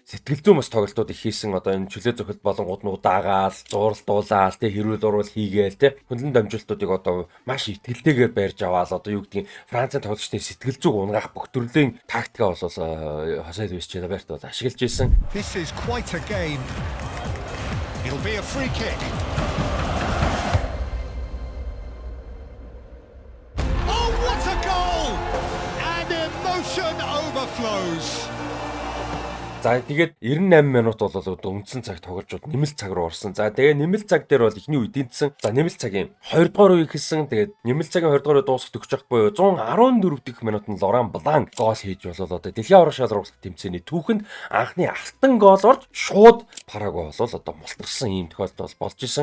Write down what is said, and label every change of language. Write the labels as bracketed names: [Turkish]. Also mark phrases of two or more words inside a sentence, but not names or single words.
[Mongolian] Сэтгэл зүйн бас тоглолтууд их хийсэн одоо энэ чөлөө цохилт болонгууд нь удаагаал, зууралдуулаал те хэрүүл урвал хийгээл те. Хөндлөн дамжуултуудыг одоо маш итгэлтэйгээр барьж аваал одоо юу гэдгийг Францын тоглогчдын сэтгэл зүйг унгаах бүх төрлийн тактика бол Хосе Луис Чилаберт бол ашиглаж ирсэн. [English] This is quite a game. It'll be a free kick. Oh, what a goal! And emotion overflows. [Mongolian] За тэгээд 98 минут бол одоо үндсэн цаг тоглож нэмэлт цаг руу орсон. За тэгээд нэмэлт цаг дээр бол эхний үед эндсэн. За нэмэлт цагийн 2 дугаар үе эхэлсэн. Тэгээд нэмэлт цагийн 2 дугаар үе дуусах төгсөх буюу 114 дэх минутанд Лоран Блан гол хийж болол одоо дэлхийн аварга шалралт тэмцээний түүхэнд анхны алтан гол орж шууд Парагвай бол одоо мултарсан ийм тохиолдол болж исэн.